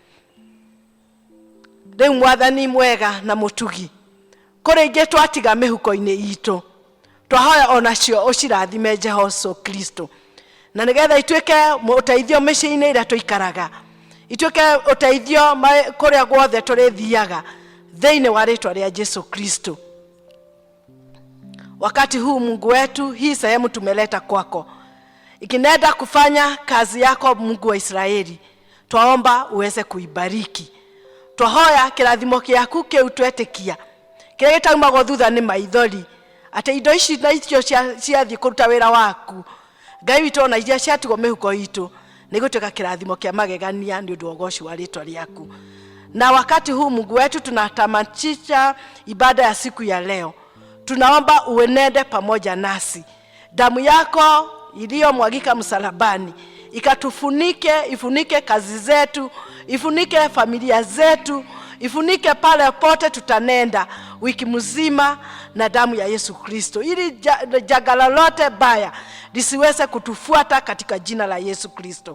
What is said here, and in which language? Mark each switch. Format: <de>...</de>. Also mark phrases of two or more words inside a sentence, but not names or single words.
<ki>Riu Mwathani mwega na mutugi, kuri ingi twatiga mihuko-ini itu, twahoya onacio ucirathime Jehoso Kristo, na nigetha ituike uteithio micii-ini iria tuikaraga, ituike uteithio kuria guothe turithiaga thiini wa ritwa ria Jesu Kristo.</ki> <sw>Wakati huu Mungu wetu, hii sehemu tumeleta kwako, ikinenda kufanya kazi yako Mungu wa Israeli, twaomba uweze kuibariki.</sw> <ki>Twahoya kirathimo kiaku kiutwetikia, kiria gitaumagwo thutha ni maithori, ati indo ici na icio ciathie kuruta wira waku Ngai witu, na iria ciatigwo mihuko itu nigutuika kirathimo kia magegania ni undu wa ugoci wa ritwa riaku.</ki> <sw>Na wakati huu Mungu wetu, tunatamatisha ibada ya siku ya leo, tunaomba uenende pamoja nasi. Damu yako iliyomwagika msalabani ikatufunike, ifunike kazi zetu, ifunike familia zetu, ifunike pale pote tutanenda wiki mzima na damu ya Yesu Kristo, ili janga lolote baya lisiweze kutufuata katika jina la Yesu Kristo.</sw>